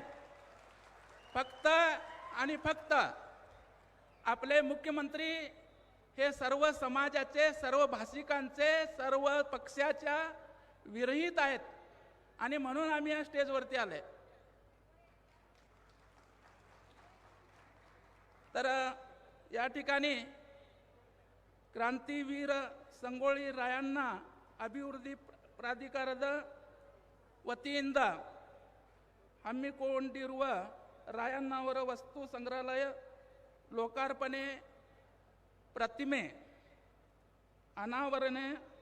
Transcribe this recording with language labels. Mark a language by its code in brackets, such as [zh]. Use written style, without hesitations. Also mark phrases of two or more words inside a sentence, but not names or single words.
[mr] फक्त आणि फक्त आपले मुख्यमंत्री हे सर्व समाजाचे सर्व भाषिकांचे सर्व पक्षाच्या विरहित आहेत, आणि म्हणून आम्ही या स्टेजवरती आले। तर या ठिकाणी [kn] क्रांतीवीर संगोळी रायण्णा अभिवृद्धी प्राधिकाರದ ವತಿಯಿಂದ ಹಮ್ಮಿಕೊಂಡಿರುವ ರಾಯಣ್ಣವರ ವಸ್ತು ಸಂಗ್ರಹಾಲಯ ಲೋಕಾರ್ಪಣೆ ಪ್ರತಿಮೆ ಅನಾವರಣೆ